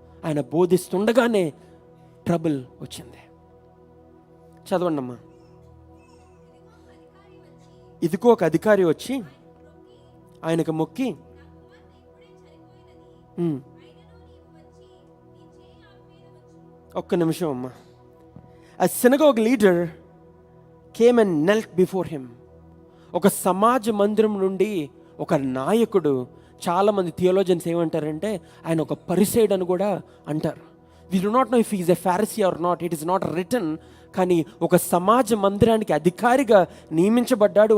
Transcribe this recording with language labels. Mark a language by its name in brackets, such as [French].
[Telugu] ఆయన బోధిస్తుండగానే ట్రబుల్ వచ్చింది. చదవండి అమ్మా. ఇదిగో ఒక అధికారి వచ్చి ఆయనకు మొక్కి, ఒక్క నిమిషం అమ్మా. [English] A synagogue leader came and knelt before him. [Telugu] ఒక సమాజ మందిరం నుండి ఒక నాయకుడు, చాలామంది థియోలోజియన్స్ ఏమంటారంటే ఆయన ఒక పరిసైడ్ అని కూడా అంటారు. [English] We do not know if is a Pharisee or not, it is not written. [Telugu] కానీ ఒక సమాజ మందిరానికి అధికారిగా నియమించబడ్డాడు.